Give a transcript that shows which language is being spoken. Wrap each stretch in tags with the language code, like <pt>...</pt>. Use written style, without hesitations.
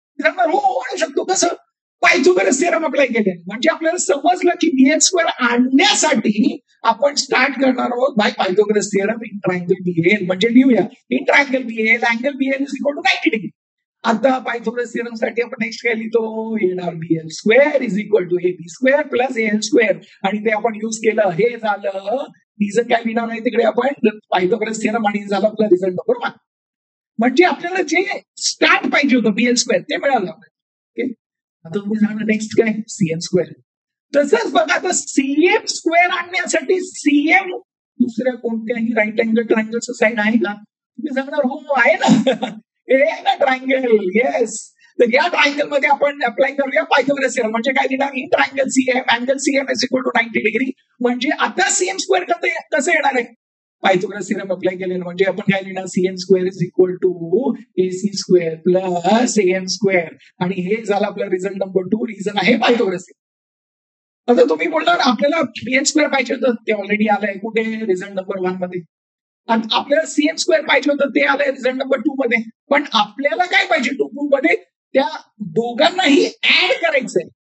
<mr>सांगणार हो आणू शकतो. कसं? पायथागोरस थिअरम अप्लाय केले. म्हणजे आपल्याला समजलं की बीएल स्क्वेअर आणण्यासाठी आपण स्टार्ट करणार आहोत</mr> <en>By Pythagoras theorem in triangle BL.</en> <mr>म्हणजे लिहूया</mr> <en>In triangle BL angle BL is equal to 90 degree.</en> <mr>आता पायथागोरस थिअरम साठी आपण नेक्स्ट काय लिहितो?</mr> <en>येणार BL square is equal to AB square plus L square.</en> <mr>आणि ते आपण युज केलं, हे झालं. रिझल्ट काय लिहिणार आहे तिकडे आपण? पायथागोरस थिअरम आणि झालं आपला रिझल्ट नंबर 1. म्हणजे आपल्याला जे स्टार्ट पाहिजे होतं बीएल स्क्वेअर ते मिळालं. ओके, आता तुम्ही सांगा नेक्स्ट काय? CM square. तसंच बघा, आता सीएम स्क्वेअर आणण्यासाठी सीएम दुसऱ्या कोणत्याही राईट अँगल ट्रायंगलचं साईड आहे का? तुम्ही सांगणार हो आहे ना, हे आहे ना ट्रायंगल. येस, तर या ट्रायंगल मध्ये आपण अप्लाय करूया पायथागोरस थिअरम. म्हणजे काय लिहिणार?</mr> <en>In triangle CM angle CM is equal to 90 degree.</en> <mr>म्हणजे आता सीएम स्क्वेअर कसं येणार आहे? पायथागोरस थिअरम अप्लाय केलेलं. म्हणजे आपण काय लिहिणार?</mr> <en>CM square is equal to AC square plus AM square.</en> <mr>आणि हे झालं आपला रिझल्ट नंबर 2. रिझन आहे पायथागोरस थिअरम. आता तुम्ही बोलणार आपल्याला बीएन स्क्वेअर पाहिजे होतं, ते ऑलरेडी आलंय. कुठे? रिझल्ट नंबर 1 मध्ये. आणि आपल्याला सीएम स्क्वेअर पाहिजे होतं, ते आलंय रिझल्ट नंबर 2 मध्ये. पण आपल्याला काय पाहिजे? 2 मध्ये त्या दोघांनाही ऍड करायचंय.</mr>